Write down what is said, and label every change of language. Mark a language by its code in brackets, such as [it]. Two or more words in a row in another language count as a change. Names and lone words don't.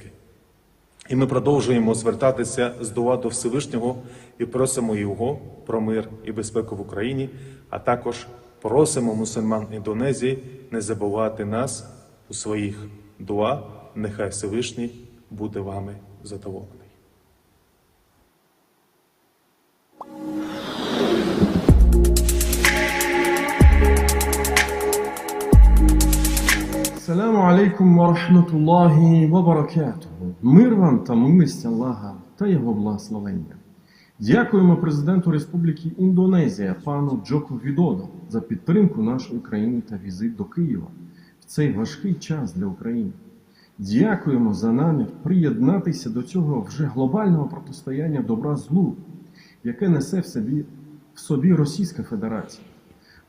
[uk] І ми продовжуємо звертатися з дуа до Всевишнього і просимо Його про мир і безпеку в Україні, а також просимо мусульман Індонезії не забувати нас у своїх дуа, нехай Всевишній буде вами задоволений. [ar] السلام عليكم ورحمة الله وبركاته. [uk] Мир вам та милість Аллаха та Його благословення. Дякуємо президенту Республіки Індонезія, пану Джоко Відодо, за підтримку нашої країни та візит до Києва в цей важкий час для України. Дякуємо за намір приєднатися до цього вже глобального протистояння добра злу, яке несе в собі Російська Федерація.